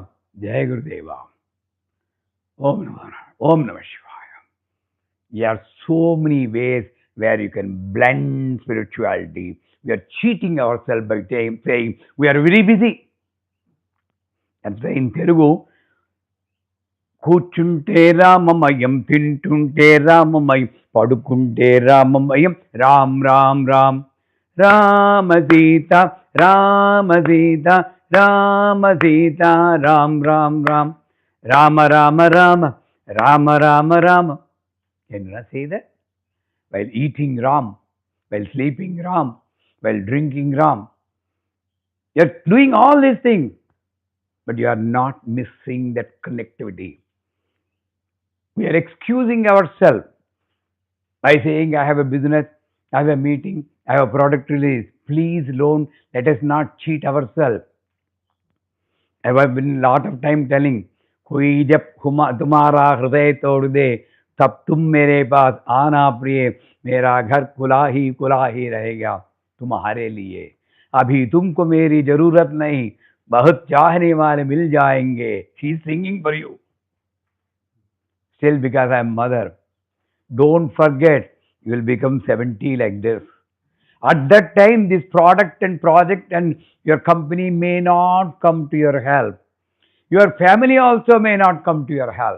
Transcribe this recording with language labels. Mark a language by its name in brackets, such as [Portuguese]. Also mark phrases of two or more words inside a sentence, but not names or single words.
[Sanskrit] जय गुरुदेव। ॐ नमः. ॐ नमः शिवाय. [English] There are so many ways where you can blend spirituality. We are cheating ourselves by saying we are very busy. That's why in Telugu, [Telugu] కూర్చుంటే రామమయం, తింటుంటే రామమయం, పడుకుంటే రామమయం, Ram Ram Ram, Ramasita, Ramasita, Ramasita, Ram Ram Ram, Rama Rama Rama, Rama Rama Rama. [English] Can you not say that? While eating Ram, while sleeping Ram, while drinking Ram. You're doing all these things, but you are not missing that connectivity. We are excusing ourselves by saying, I have a business, I have a meeting, I have a product release. Please, Lord, let us not cheat ourselves. I have been a lot of time telling, [Hindi] कोई जब तुम्हारा हृदय तोड़ दे तब तुम मेरे पास आना प्रिय मेरा घर खुला ही रहेगा तुम्हारे लिए अभी तुमको मेरी जरूरत नहीं बहुत चाहने वाले मिल जाएंगे. [English] She is singing for you. Still, because I am mother, don't forget you will become 70 like this. At that time, this product and project and your company may not come to your help. Your family also may not come to your help.